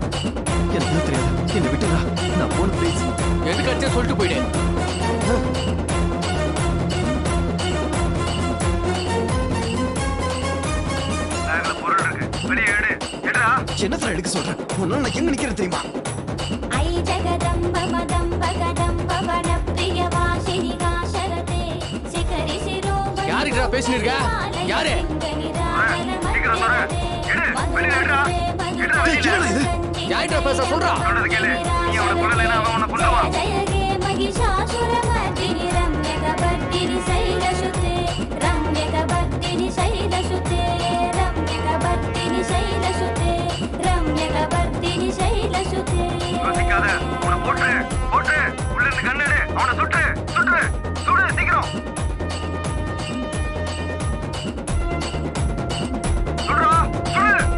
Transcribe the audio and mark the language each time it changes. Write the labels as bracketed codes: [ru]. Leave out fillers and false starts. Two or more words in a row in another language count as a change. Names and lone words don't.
[ta] எனக்கு தெரியாது என்ன விட்டுடா நான் போன ப்ளீஸ் எதுக்கு அடிச்சா சொல்லிட்டு போயிடு பேக்ல பொருள் இருக்கு வெளியே எடு எடுடா என்ன சார் எடுக்க சொல்றேன் உன்னால நான் எங்க நிக்கிறேன் தெரியுமா [sa] ऐ जगदम्ब मदम्ब कदम्ब वनप्रियवासिनि काशरते शिखरि शिरोमणि [ta] யாருக்குடா பேசிட்டு இருக்க யாரு சீக்கிரம் தர எடு வெளியே எடுடா எடுடா என்னடா இது யார்கிட்ட பேச சொல்றா சொல்றது கேளு நீ அவனை கொல்லலைன்னா அவன் உன்னை கொல்லுவான் [sa] जय हे महिषासुरमर्दिनि रम्यकवर्दिनि शैलसुते रम्यकवर्दिनि शैलसुते रम्यकवर्दिनि शैलसुते रम्यकवर्दिनि शैलसुते [ta] யோசிக்காத அவனை போட்டு போட்டு உள்ள இருந்து கண்ணெடு அவனை சுட்டு சுட்டு சுடு சீக்கிரம் சுடுறா சுடு